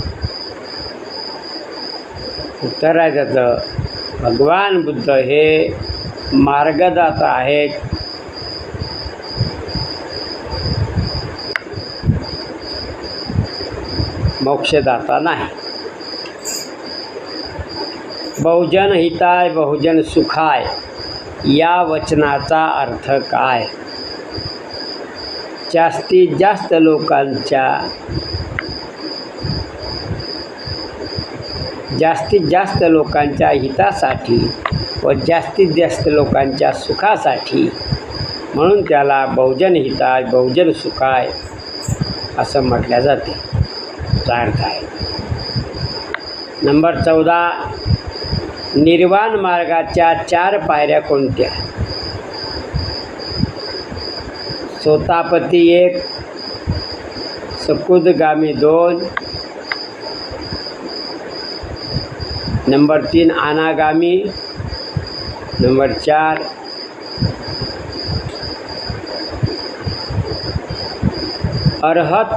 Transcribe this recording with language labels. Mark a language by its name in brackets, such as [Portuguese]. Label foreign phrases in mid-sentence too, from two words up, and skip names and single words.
[Marathi] उत्तर आहे त्याचं भगवान बुद्ध हे मार्गदाता आहेत. मोक्षदाता नाही. [Pali] बहुजन हिताय बहुजन सुखाय [Marathi] या वचनाचा अर्थ काय? जास्तीत जास्त लोकांच्या हितासाठी व जास्तीत जास्त लोकांच्या सुखासाठी, म्हणून त्याला [Pali] बहुजन हिताय बहुजन सुखाय [Marathi] असं म्हटलं जाते. याचा अर्थ आहे. नंबर 14 निर्वाण मार्गाच्या 4 पायऱ्या कोणत्या? सोतापती 1, सकुदगामी 2, नंबर 3 अनागामी, नंबर 4 अरहत.